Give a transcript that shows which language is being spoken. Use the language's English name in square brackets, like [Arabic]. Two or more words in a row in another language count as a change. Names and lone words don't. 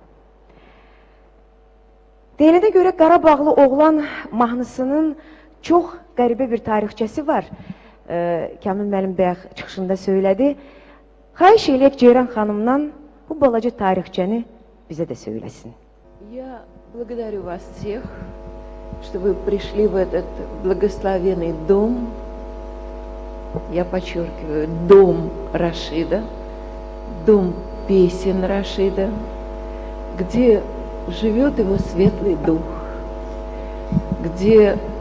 [Azerbaijani] Deyilənə görə Qarabağlı Oğlan mahnısının çox qəribə bir tarixçəsi var. Kamil müəllim bayaq çıxışında söylədi. Xahiş eləyək Ceyran xanımdan bu balaca tarixçəni bizə də söyləsin. [Russian] Я благодарю вас всех, что вы пришли в этот благословенный дом. Я подчеркиваю, дом Рашида. дом песен Рашида, где живет его светлый дух, где